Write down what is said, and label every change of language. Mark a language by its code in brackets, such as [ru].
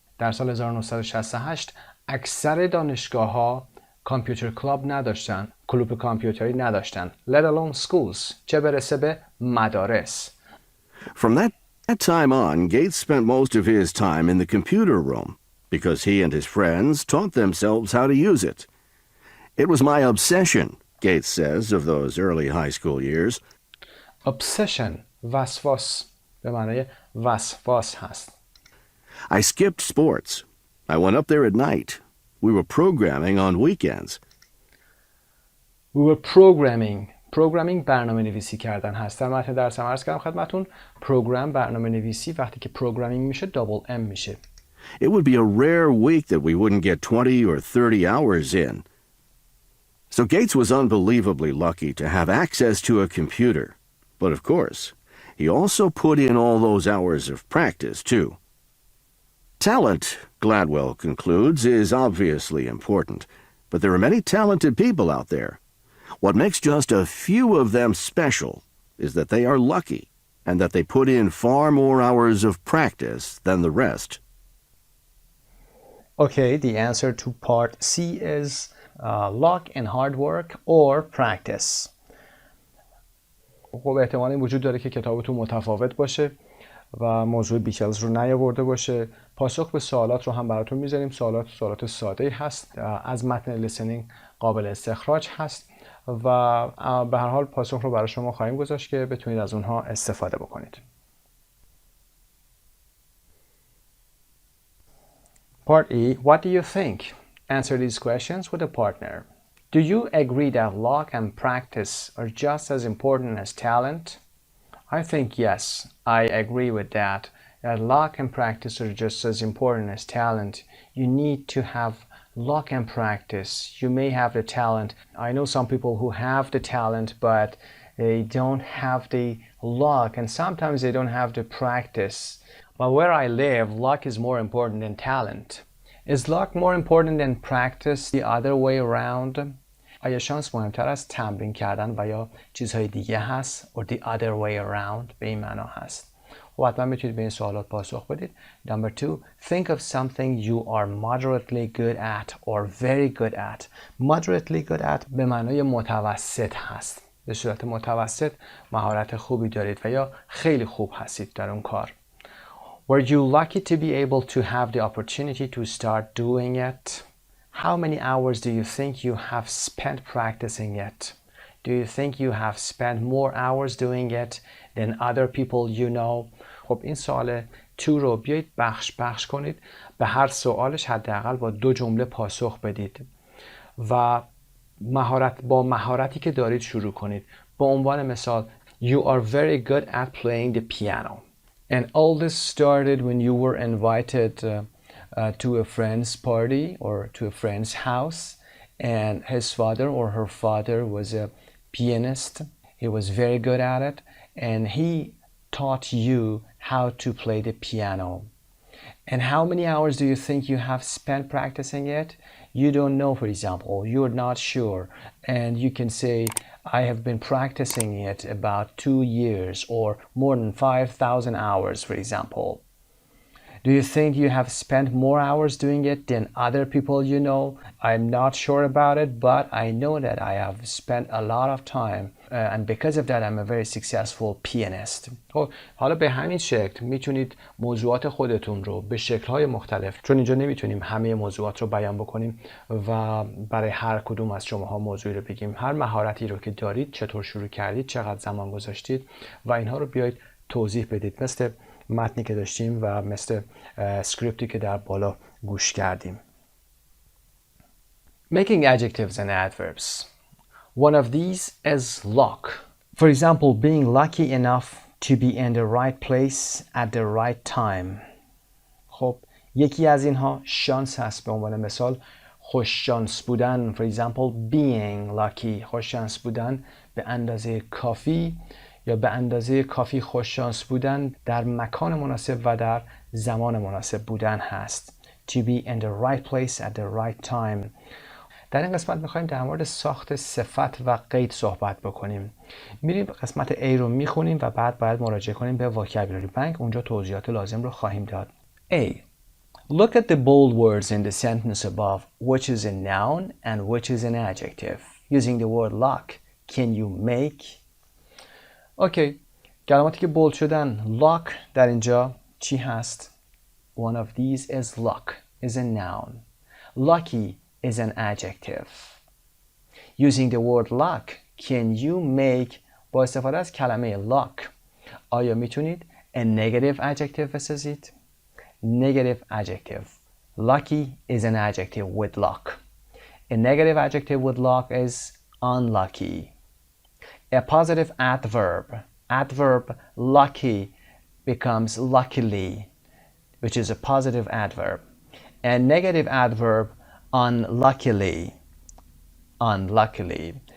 [fa] در سال 1968 اکثر دانشگاه‌ها کامپیوتر کلاب نداشتن، کلوپ کامپیوتری نداشتن. [en] Let alone schools. [fa] چه برسه به مدارس. [en] From that time on, Gates spent most of his time in the computer room because he and his friends taught themselves how to use it. It was my obsession, Gates says of those early high school years. [fa] Obsession, وسواس به معنای وسواس هست. [en] I skipped sports. I went up there at night. We were programming on weekends. We were programming [fa] برنامه نویسی کردن هست. در متن درسم عرض کردم خدمتون پروگرام برنامه نویسی وقتی که پروگرامینگ میشه دابل ام میشه. [en] It would be a rare week that we wouldn't get 20 or 30 hours in. So Gates was unbelievably lucky to have access to a computer. But of course, he also put in all those hours of practice, too. Talent, Gladwell concludes, is obviously important, but there are many talented people out there. What makes just a few of them special is that they are lucky and that they put in far more hours of practice than the rest. Okay, the answer to part C is luck and hard work or practice. [fa] خب احتمال این وجود داره که کتابتون متفاوت باشه و موضوع بیتلز رو نیاورده باشه. پاسخ به سوالات رو هم براتون میذاریم. سوالات ساده هست، از متن لیسنینگ قابل استخراج هست و به هر حال پاسخ رو برای شما خواهیم گذاشت که بتونید از اونها استفاده بکنید. [en] Part E. What do you think? Answer these questions with a partner. Do you agree that luck and practice are just as important as talent? I think yes, I agree with that. That luck and practice are just as important as talent. You need to have luck and practice. You may have the talent. I know some people who have the talent, but they don't have the luck, and sometimes they don't have the practice. But where I live, luck is more important than talent. Is luck more important than practice the other way around? [fa] آیا شانس مهمتر از تمرین کردن و یا چیزهای دیگه هست؟ [en] or the other way around [fa] به این معنا هست. و حتما میتونید به این سوالات پاسخ بدید. [en] Number 2. Think of something you are moderately good at or very good at. Moderately good at [fa] به معنای متوسط هست. به صورت متوسط مهارت خوبی دارید و یا خیلی خوب هستید در اون کار. [en] Were you lucky to be able to have the opportunity to start doing it? How many hours do you think you have spent practicing it? Do you think you have spent more hours doing it than other people you know? [fa] خب این سوال to رو بیایید بخش کنید. به هر سوالش حداقل با 2 جمله پاسخ بدید و با مهارتی که دارید شروع کنید. به عنوان مثال [en] You are very good at playing the piano. And all this started when you were invited to a friend's party or to a friend's house, and his father or her father was a pianist. He was very good at it, and he taught you how to play the piano. And how many hours do you think you have spent practicing it? You don't know, for example, you're not sure, and you can say, I have been practicing it about 2 years or more than 5,000 hours, for example. Do you think you have spent more hours doing it than other people you know? I'm not sure about it, but I know that I have spent a lot of time and because of that I'm a very successful pianist. [fa] حالا به همین شکل میتونید موضوعات خودتون رو به شکل‌های مختلف، چون اینجا نمیتونیم همه موضوعات رو بیان بکنیم و برای هر کدوم از شماها موضوعی رو بگیم، هر مهارتی رو که دارید، چطور شروع کردید، چقدر زمان گذاشتید و اینها رو بیایید توضیح بدید، مثل متنی که داشتیم و مثل اسکریپتی که در بالا گوش کردیم. [en] Making adjectives and adverbs. One of these is luck. For example, being lucky enough to be in the right place at the right time. [fa] خب یکی از اینها شانس هست. به عنوان مثال خوش شانس بودن. [en] For example, being lucky. [fa] خوش شانس بودن به اندازه کافی یا به اندازه کافی خوش شانس بودن در مکان مناسب و در زمان مناسب بودن هست. [en] To be in the right place at the right time. [fa] در این قسمت میخوایم در مورد ساخت صفت و قید صحبت بکنیم. میریم قسمت A رو میخونیم و بعد باید مراجعه کنیم به vocabulary bank. اونجا توضیحات لازم رو خواهیم داد. [en] A. Look at the bold words in the sentence above, which is a noun and which is an adjective. Using the word luck, can you make... [fa] اوکی. کلماتی که بولد شدن. [en] luck [fa] در اینجا چی هست؟ [en] One of these is luck, is a noun. Lucky is an adjective. Using the word luck, can you make... [fa] با استفاده از کلمه luck آیا میتونید [en] a negative adjective [fa] بسازید؟ [en] Negative adjective. Lucky is an adjective with luck. A negative adjective with luck is unlucky. A positive adverb. Adverb lucky becomes luckily, which is a positive adverb. A negative adverb unluckily. Unluckily.